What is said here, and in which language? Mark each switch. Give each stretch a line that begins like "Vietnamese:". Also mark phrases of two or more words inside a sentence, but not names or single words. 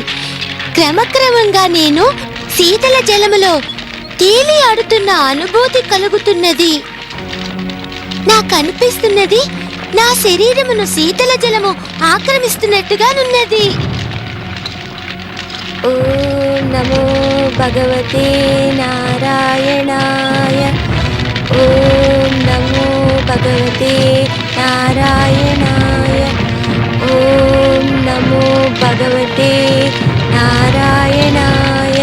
Telugu: క్రమక్రమంగా నేను శీతల జలములో తేలి ఆడుతున్న అనుభూతి కలుగుతున్నది. నాకు అనిపిస్తున్నది నా శరీరమును శీతల జలము ఆక్రమిస్తున్నట్టుగానున్నది.
Sanskrit: ఓం నమో భగవతే నారాయణాయ. ఓం నమో భగవతే నారాయణాయ. ఓం నమో భగవతే నారాయణాయ.